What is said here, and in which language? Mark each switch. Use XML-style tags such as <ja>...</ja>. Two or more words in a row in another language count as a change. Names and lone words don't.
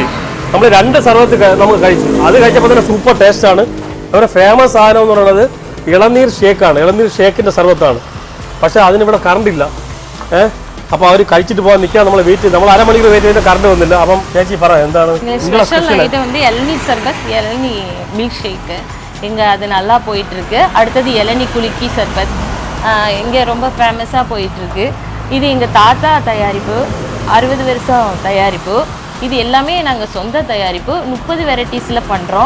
<ml>നമ്മൾ 2 സർബത്ത് നമുക്ക് കഴിച്ചു. അത് കഴിച്ചപ്പോൾ തന്നെ സൂപ്പർ ടേസ്റ്റാണ്. അവരുടെ ഫേമസ് സാധനം എന്ന് പറയുന്നത് ഇളനീർ ഷേക്കാണ്. ഇളനീർ ഷേക്കിൻ്റെ സർബത്താണ്. പക്ഷേ അതിനിവിടെ കറണ്ട് ഇല്ല. അപ്പോൾ അവർ കഴിച്ചിട്ട് പോകാൻ നിൽക്കാൻ നമ്മൾ വെയിറ്റ് ചെയ്ത് നമ്മൾ അരമണിക്കൂർ വെയിറ്റ് ചെയ്ത് കറണ്ട് വന്നില്ല. അപ്പം ചേച്ചി പറ എന്താണ്</ml> <ta>ஸ்பெஷல் ஐட்டம் வந்து இளநீர் சர்பத், இளநீ</ta> <en>milk shake.</en> <ta>இங்கே அது நல்லா போயிட்டுருக்கு. அடுத்தது இளநீ குலுக்கி சர்பத் இங்கே ரொம்ப ஃபேமஸாக போயிட்டுருக்கு. இது எங்கள் தாத்தா தயாரிப்பு, 60 வருஷம் தயாரிப்பு. இது எல்லாமே நாங்கள் சொந்த தயாரிப்பு 30 வெரைட்டிஸில் பண்ணுறோம்.</ta>